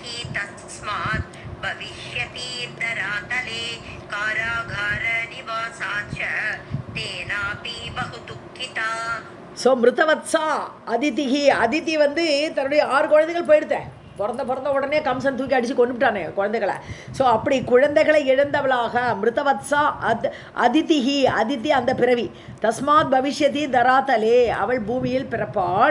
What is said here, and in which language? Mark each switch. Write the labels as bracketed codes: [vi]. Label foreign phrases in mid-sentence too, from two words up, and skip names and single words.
[sa] तस्मात् भविष्यति धरातले कारागार निवासा च तेनापि बहु दुःखिता. [ta] ஸோ மிருதவத்சா அதிதி வந்து தன்னுடைய 6 குழந்தைகள் போயிடுத்தேன். பிறந்த உடனே கம்சன் தூக்கி அடித்து கொண்டுட்டானே குழந்தைகளை. ஸோ அப்படி குழந்தைகளை இழந்தவளாக மிருதவத்சா அதித்தி அந்த பிறவி. [sa] तस्मात् भविष्यति धरातले [ta] அவள் பூமியில் பிறப்பாள்.